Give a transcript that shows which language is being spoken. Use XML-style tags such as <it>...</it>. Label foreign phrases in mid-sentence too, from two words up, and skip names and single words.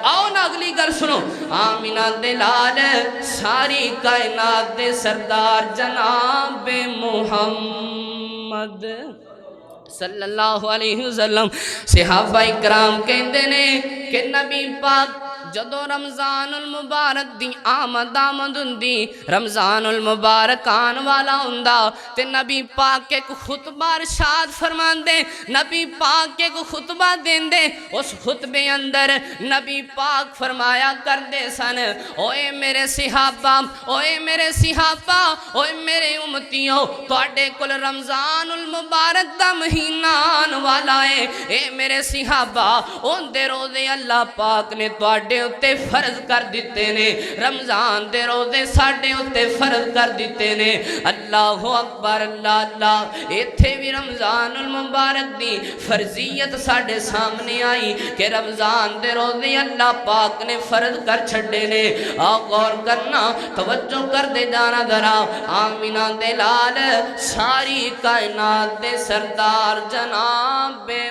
<pa>آؤ نا اگلی گل سنو، آمینہ دے لال ساری کائنات دے سردار جناب محمد صلی اللہ علیہ وسلم، صحابہ اکرام کہندے نے کہ نبی پاک جدو رمضان المبارک دی آمد ہندی، رمضان المبارک آن والا ہوندا تے نبی پاک ایک خطبہ ارشاد فرمان دے، نبی پاک ایک خطبہ دین دے، اس خطبے اندر نبی پاک فرمایا کر دے سن، اوے میرے صحابہ، اوے میرے صحابہ، اوے میرے امتیوں، تواڈے کل رمضان المبارک دا مہینہ آن والا ہے، اے میرے صحابہ اون دے روزے اللہ پاک نے تواڈے اتے فرض کر دیتے نے، رمضان دے روزے ساڈے اتے فرض کر دیتے نے۔</pa> <ar>اللہ اکبر، اللہ اللہ۔</ar> <pa>ایتھے بھی رمضان المبارک دی فرضیت ساڈے سامنے آئی کہ رمضان دے روزے اللہ پاک نے فرض کر چھڑے نے۔ غور کرنا، توجہ کر دے جانا ذرا، آمینہ دے لال ساری کائنات دے سردار جناب</pa>